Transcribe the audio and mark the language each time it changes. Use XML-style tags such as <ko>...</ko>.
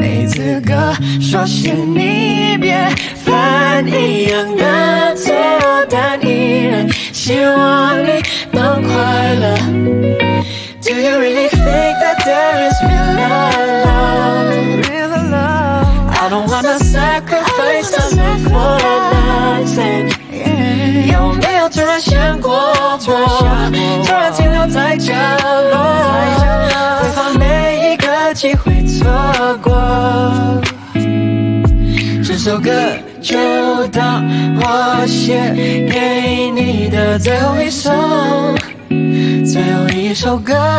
<zh>这个说是你别犯一样的错，但依然希望你能快乐。</zh> <en>Do you really think that there is real love? I don't wanna sacrifice our love for nothing。</en> <zh>有没有突然想过我突然停留在角落，回放每一个机会错过。这首歌就当我写给你的最后一首，最后一首歌。</zh>